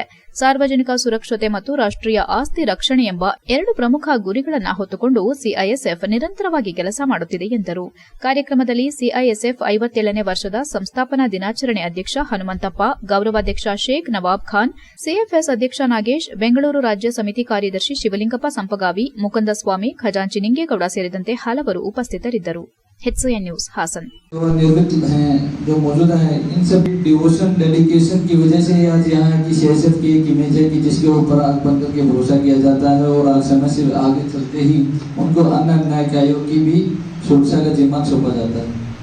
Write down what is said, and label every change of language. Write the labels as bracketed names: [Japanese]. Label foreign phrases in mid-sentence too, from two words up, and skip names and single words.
[Kannada] ಸಾರ್ವಜನಿಕ ಸುರಕ್ಷತೆ ಮತ್ತು ರಾಷ್ಟ್ರೀಯ ಆಸ್ತಿ ರಕ್ಷಣೆ ಎಂಬ 2 ಪ್ರಮುಖ ಗುರಿಗಳನ್ನು ಹೊತ್ತುಕೊಂಡು ಸಿಐಎಸ್ಎಫ್ ನಿರಂತರವಾಗಿ ಕೆಲಸ ಮಾಡುತ್ತಿದೆ ಎಂದರು. ಕಾರ್ಯಕ್ರಮದಲ್ಲಿ ಸಿಐಎಸ್ಎಫ್ 57ನೇ ವರ್ಷದ ಸಂಸ್ಥಾಪನಾ ದಿನಾಚರಣೆ ಅಧ್ಯಕ್ಷ ಹನುಮಂತಪ್ಪ, ಗೌರವಾಧ್ಯಕ್ಷ ಶೇಖ್ ನವಾಬ್ ಖಾನ್, ಸಿಎಫ್ಎಸ್ ಅಧ್ಯಕ್ಷ ನಾಗೇಶ್, ಬೆಂಗಳೂರು ರಾಜ್ಯ ಸಮಿತಿ ಕಾರ್ಯದರ್ಶಿ ಶಿವಲಿಂಗಪ್ಪ ಸಂಪಗಾವಿ, ಮುಕುಂದಸ್ವಾಮಿ, ಖಜಾಂಚಿ ನಿಂಗೇಗೌಡ ಸೇರಿದಂತೆ ಹಲವರು ಉಪಸ್ಥಿತರಿದ್ದರು. [Hindi] HCN न्यूज, हासन। जो निर्मित हैं, जो मौजूद हैं, इन सभी [English] devotion dedication [Hindi] की वजह से आज यहाँ की सीआईएसएफ की एक इमेज है कि जिसके ऊपर आंख बंद करके भरोसा किया जाता है और आज समय से आगे चलते ही उनको अन्य न्यायिक आयोग की भी सुरक्षा का जिम्मा सौंपा जाता है।